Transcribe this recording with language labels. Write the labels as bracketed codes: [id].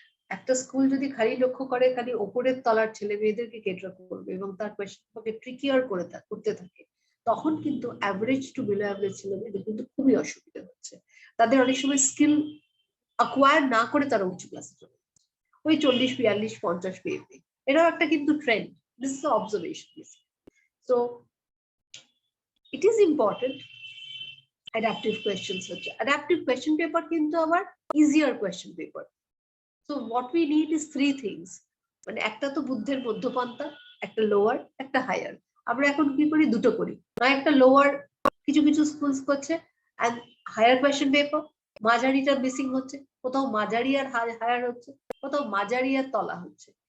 [bn] একটা স্কুল যদি খালি লক্ষ্য করে খালি ওপরের তলার ছেলে মেয়েদেরকে কেটার করবে এবং তার কোয়েশ্চেনকে ট্রিকিয়ার করতে থাকে, তখন কিন্তু অ্যাভারেজ টু বিলো অ্যাভারেজ ছেলে মেয়েদের কিন্তু খুবই অসুবিধা হচ্ছে। তাদের অনেক সময় স্কিল অ্যাকোয়ার না করে তারা উঁচু ক্লাসে চলে যাচ্ছে, ওই 40, 42, 50 পেয়ে। এটাও একটা কিন্তু trend. [en] This is the observation. So it is important. Adaptive questions [bn] হচ্ছে [en] adaptive question paper [bn] কিন্তু আবার [en] easier question paper. So what we need is 3 things. [bn] মানে একটা তো বুদ্ধের মধ্যপন্থা, একটা লোয়ার, একটা হায়ার। আমরা এখন কি করি, দুটো করি, না একটা লোয়ার কিছু কিছু স্কুলস করছে and higher question paper, মাঝারিটা missing হচ্ছে, কোথাও মাঝারি আর হায়ার হচ্ছে, কোথাও মাঝারি আর তলা হচ্ছে।